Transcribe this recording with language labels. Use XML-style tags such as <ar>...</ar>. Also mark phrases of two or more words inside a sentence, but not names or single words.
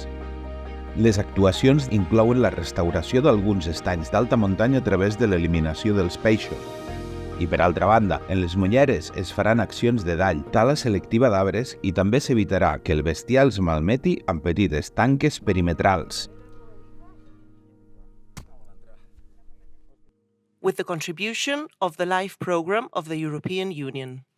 <ca>Les actuacions inclouen la restauració d'alguns estanys d'alta muntanya a través de l'eliminació dels peixos. I per altra banda, en les molleres es faran accions de dall, tala selectiva d'arbres i també s'evitarà que el bestiar els malmeti amb petites tanques perimetrals.</ca> <en>With the contribution of the LIFE program of the European Union.</en>